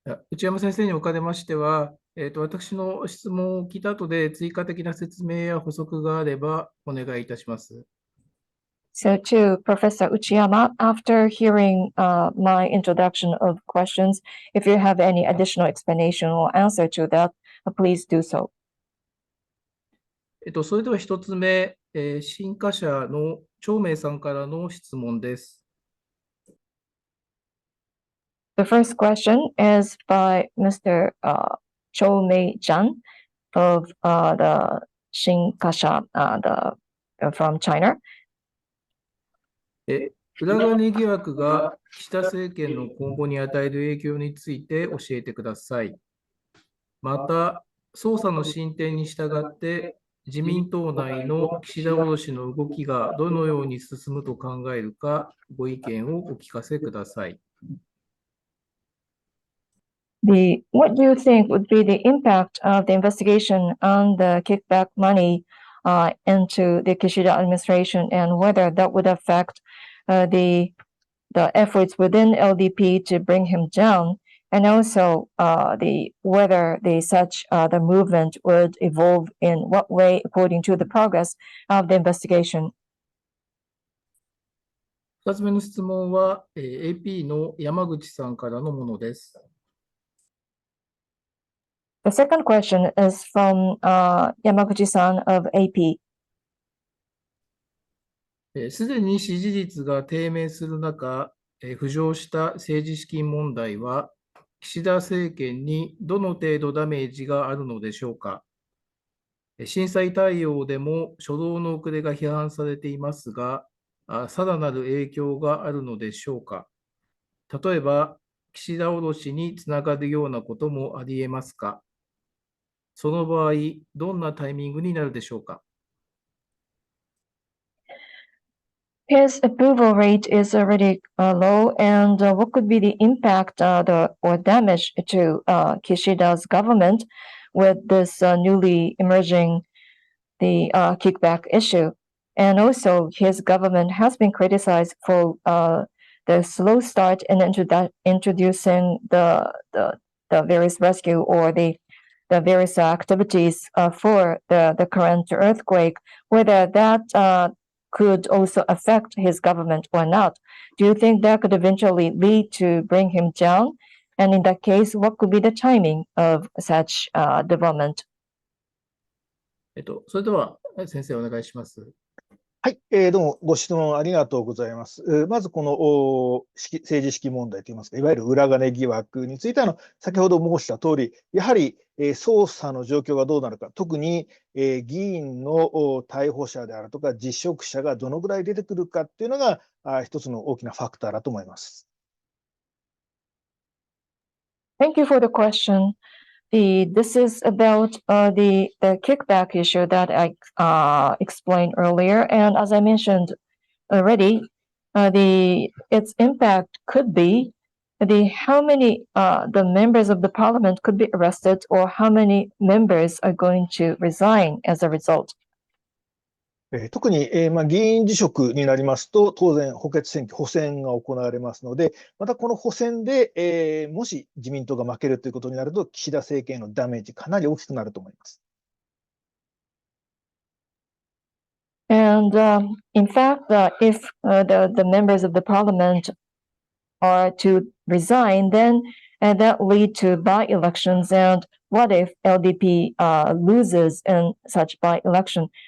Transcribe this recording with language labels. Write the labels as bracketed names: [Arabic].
[Japanese] 内山先生におかれましては、私の質問を聞いた後で追加的な説明や補足があればお願いいたします。 [English] So to Professor Uchiyama, after hearing my introduction of questions, if you have any additional explanation or answer to that, please do so. [Japanese] それでは一つ目、新華社の長明さんからの質問です。 [English] The first question is by Mr. Cho Mei-chan of the Shinkasha from China. [Japanese] 裏金疑惑が岸田政権の今後に与える影響について教えてください。また、捜査の進展に従って自民党内の岸田降ろしの動きがどのように進むと考えるか、ご意見をお聞かせください。 [English] What do you think would be the impact of the investigation on the kickback money into the Kishida administration, and whether that would affect the efforts within LDP to bring him down, and also whether the movement would evolve in what way according to the progress of the investigation? [Japanese] 2つ目の質問は、AP の山口さんからのものです。 [English] The second question is from Yamaguchi-san of AP. [Japanese] すでに支持率が低迷する中、浮上した政治資金問題は、岸田政権にどの程度ダメージがあるのでしょうか。震災対応でも初動の遅れが批判されていますが、さらなる影響があるのでしょうか。例えば、岸田降ろしにつながるようなこともありえますか。その場合、どんなタイミングになるでしょうか。 [English] His approval rate is already low, and what could be the impact or damage to Kishida's government with this newly emerging the kickback issue? And also, his government has been criticized for the slow start in introducing the various rescue or the various activities for the current earthquake, whether that could also affect his government or not. Do you think that could eventually lead to bring him down? And in that case, what could be the timing of such development? [Japanese] それでは、先生お願いします。はい、どうもご質問ありがとうございます。まずこの政治資金問題といいますか、いわゆる裏金疑惑については先ほど申した通り、やはり捜査の状況がどうなるか、特に議員の逮捕者であるとか、辞職者がどのぐらい出てくるかっていうのが一つの大きなファクターだと思います。 [English] Thank you for the question. This is about the kickback issue that I explained earlier, and as I mentioned already, its impact could be how many the members of the parliament could be arrested, or how many members are going to resign as a result. [Japanese] 特に議員辞職になりますと、当然、補欠選挙、補選が行われますので、またこの補選でもし自民党が負けるということになると、岸田政権へのダメージ、かなり大きくなると思います。 [English] And in fact, if the members of the parliament are to resign, then that lead to by-elections. And what if LDP loses in such by-election?